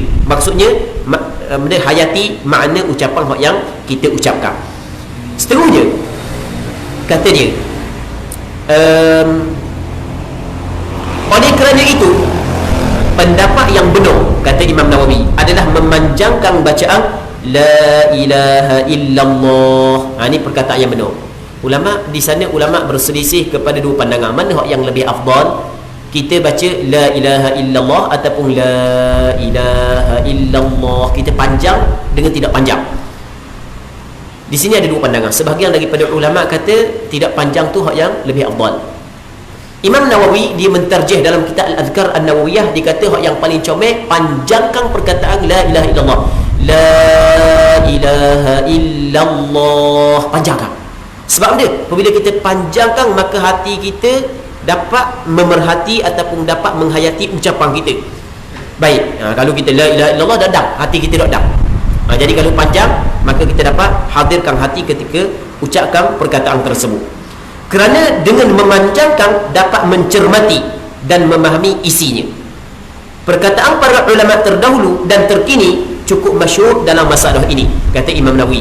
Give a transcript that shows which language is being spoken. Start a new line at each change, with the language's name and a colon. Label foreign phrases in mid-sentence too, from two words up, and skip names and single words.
Malay: Maksudnya hayati makna ucapan yang kita ucapkan. Seterusnya kata dia, oleh kerana itu pendapat yang benar, kata Imam Nawawi, adalah memanjangkan bacaan
Arabic: لا إله إلا الله.
Malay: Ini perkataan yang benar. Ulama di sana, ulama berselisih kepada dua pandangan, mana yang lebih afdal, kita baca
Arabic: لا إله إلا الله
Malay: ataupun
Arabic: لا إله إلا الله,
Malay: kita panjang dengan tidak panjang. Di sini ada dua pandangan. Sebahagian daripada ulama kata tidak panjang tu hak yang lebih afdal. Imam Nawawi dia mentarjih dalam kitab Al-Adhkar An-Nawawiyah, dia kata hak yang paling comel, panjangkan perkataan
Arabic: لا إله إلا الله. لا إله إلا الله,
Malay: panjangkan. Sebab dia, apabila kita panjangkan, maka hati kita dapat memerhati ataupun dapat menghayati ucapan kita. Baik, kalau kita
Arabic: لا إله إلا الله
Malay: dadam, hati kita dadam. Jadi kalau panjang, maka kita dapat hadirkan hati ketika ucapkan perkataan tersebut. Kerana dengan memanjangkan dapat mencermati dan memahami isinya. Perkataan para ulama terdahulu dan terkini cukup masyhur dalam masalah ini, kata Imam Nawawi.